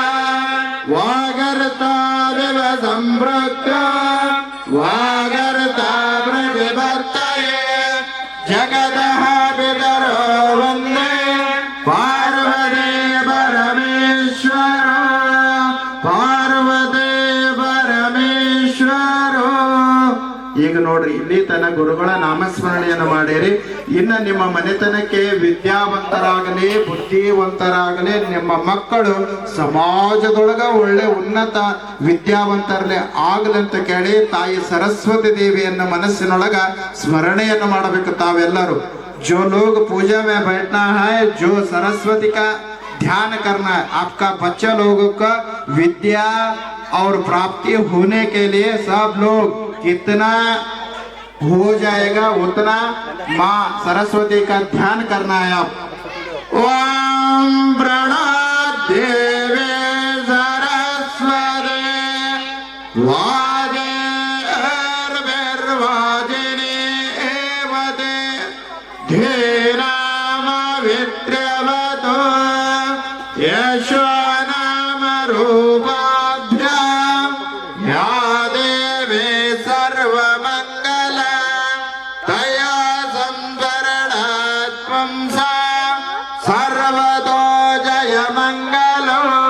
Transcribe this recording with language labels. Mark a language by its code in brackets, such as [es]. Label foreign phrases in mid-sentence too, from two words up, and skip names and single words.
[sa] वागर्ताविव सम्पृक्तो वागर्ता प्रतिपत्तये जगतः पितरो वन्दे पार्वती परमेश्वरो पार्वती परमेश्वरो [kn] ಈಗ ನೋಡ್ರಿ ಇಲ್ಲಿ ತನ್ನ ಗುರುಗಳ ನಾಮಸ್ಮರಣೆಯನ್ನು ಮಾಡಿರಿ. ಇನ್ನು ನಿಮ್ಮ ಮನೆತನಕ್ಕೆ ವಿದ್ಯಾವಂತರಾಗಲಿ ಬುದ್ಧಿವಂತರಾಗಲಿ ನಿಮ್ಮ ಮಕ್ಕಳು ಸಮಾಜದೊಳಗ ಒಳ್ಳೆ ಉನ್ನತ ವಿದ್ಯಾವಂತರಲ್ಲೇ ಆಗಲಂತ ಕೇಳಿ ತಾಯಿ ಸರಸ್ವತಿ ದೇವಿಯನ್ನ ಮನಸ್ಸಿನೊಳಗ ಸ್ಮರಣೆಯನ್ನು ಮಾಡಬೇಕು ತಾವೆಲ್ಲರೂ. [hi] जो लोग पूजा में बैठना है, जो सरस्वती का ध्यान करना है, आपका बच्चा लोगों का विद्या और प्राप्ति होने के लिए सब लोग कितना हो जाएगा उतना माँ सरस्वती का ध्यान करना है. [sa] आप ओम प्रणव देवे सरस्वती वाजे वाजिनी एवते धीराम विद्रवतो यशो नाम रूपाभ्याम या देवी सर्वमंगल तया संवरणात्मं सा सर्वतो जय मंगलो.